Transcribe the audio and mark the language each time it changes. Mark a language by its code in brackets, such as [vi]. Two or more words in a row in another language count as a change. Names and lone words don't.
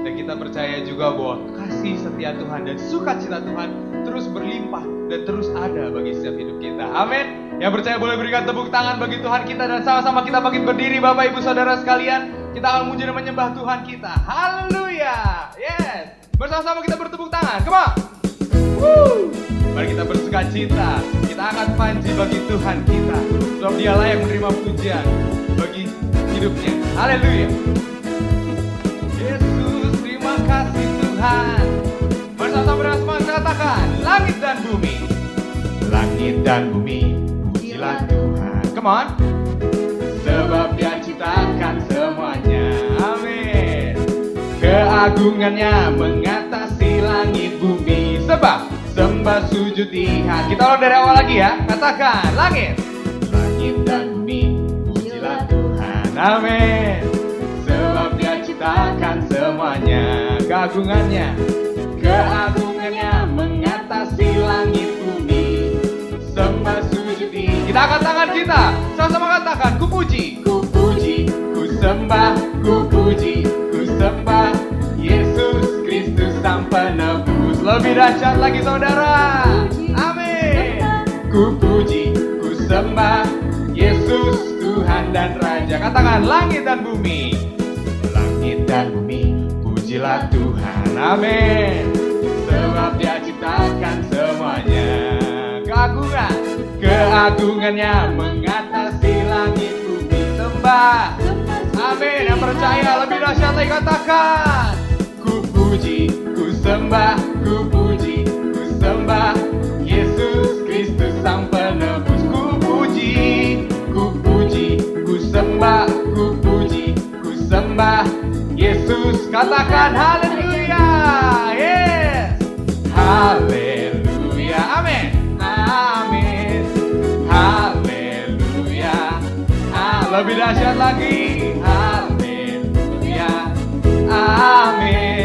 [id] Dan kita percaya juga bahwa kasih setia Tuhan dan sukacita Tuhan terus berlimpah dan terus ada bagi setiap hidup kita, amin. Yang percaya boleh berikan tepuk tangan bagi Tuhan kita dan sama-sama kita bangkit berdiri Bapak Ibu Saudara sekalian. Kita akan memuji dan menyembah Tuhan kita, haleluya, yes. Bersama-sama kita bertepuk tangan, [en] come on. Woo. [id] Mari kita bersukacita, kita angkat panji bagi Tuhan kita, sebab Dia layak menerima pujian bagi hidupnya. Haleluya. Yesus, terima kasih Tuhan. Bersama-sama bersama katakan, langit dan bumi, pujilah Tuhan. [en] Come on. [id] Sebab Dia ciptakan semuanya. Amin. Keagungannya mengatasi langit bumi. Sebab sembah sujud di hati. Kita ulang dari awal lagi ya. Katakan, langit dan bumi, pujilah Tuhan. Amin. Sebab Dia ciptakan semuanya. Keagungannya mengatasi langit bumi. Sembah sujud di. Kita angkat tangan kita. Sama-sama katakan, ku puji, ku sembah, ku puji, ku sembah Yesus Kristus Sang Penebus. Lebih dahsyat lagi saudara. Amin. Ku puji, ku sembah Yesus Tuhan dan Raja. Katakan, langit dan bumi, pujilah Tuhan. Amin. Sebab Dia ciptakan semuanya. Keagungannya mengatasi langit bumi. Sembah. Amin. Yang percaya lebih dahsyat lagi katakan, ku puji, ku sembah, ku puji, ku sembah Yesus Kristus Sang Penebus. Ku puji, ku sembah, ku puji, ku sembah Yesus. Katakan haleluya. Yes. Haleluya. Amin. Amin. Haleluya. Lebih dahsyat lagi. Haleluya. Amin.